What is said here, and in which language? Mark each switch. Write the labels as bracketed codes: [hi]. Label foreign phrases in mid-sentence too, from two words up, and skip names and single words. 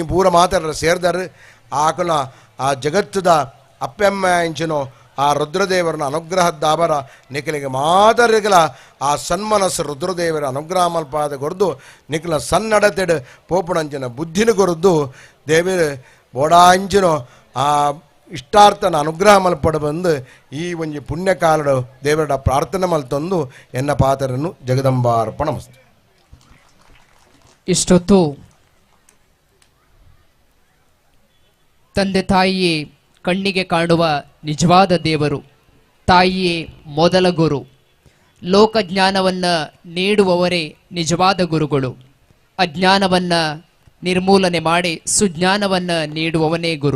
[tcy] ಪೂರ ಮಾತಾಡ್ರ ಸೇರ್ದಾರು ಆಕಲ ಆ ಜಗತ್ತದ ಅಪ್ಪಮ್ಮ ಇಂಚಿನೋ ಆ ರುದ್ರದೇವರನ ಅನುಗ್ರಹದ್ದಾಬರ ನಿಖಲಿಗೆ ಮಾತರಿಗಲ ಆ ಸನ್ಮನಸ್ಸು ರುದ್ರದೇವರ ಅನುಗ್ರಹ ಮಲ್ಪಾದ ಕೊರ್ದು ನಿಖಲ ಸನ್ನಡತೆಡು ಪೋಪುಣಂಚಿನ ಬುದ್ಧಿನ ಕೊರದ್ದು ದೇವರು ಬೋಡಾಂಚಿನೋ ಆ ಇಷ್ಟಾರ್ಥನ ಅನುಗ್ರಹ ಮಲ್ಪಡು ಬಂದು ಈ ಒಂಜಿ ಪುಣ್ಯಕಾಲಡು ದೇವರ ಪ್ರಾರ್ಥನೆ ಮಲ್ತಂದು ಎನ್ನ ಪಾತ್ರನ್ನು ಜಗದಂಬಾರ್ಪಣ ಮಸ್ತು. [kn] ಇಷ್ಟೊತ್ತು ತಂದೆ ತಾಯಿಯೇ ಕಣ್ಣಿಗೆ ಕಾಣುವ ನಿಜವಾದ ದೇವರು, ತಾಯಿಯೇ ಮೊದಲ ಗುರು, ಲೋಕಜ್ಞಾನವನ್ನು ನೀಡುವವರೇ ನಿಜವಾದ ಗುರುಗಳು, ಅಜ್ಞಾನವನ್ನು ನಿರ್ಮೂಲನೆ ಮಾಡಿ ಸುಜ್ಞಾನವನ್ನು ನೀಡುವವನೇ ಗುರು.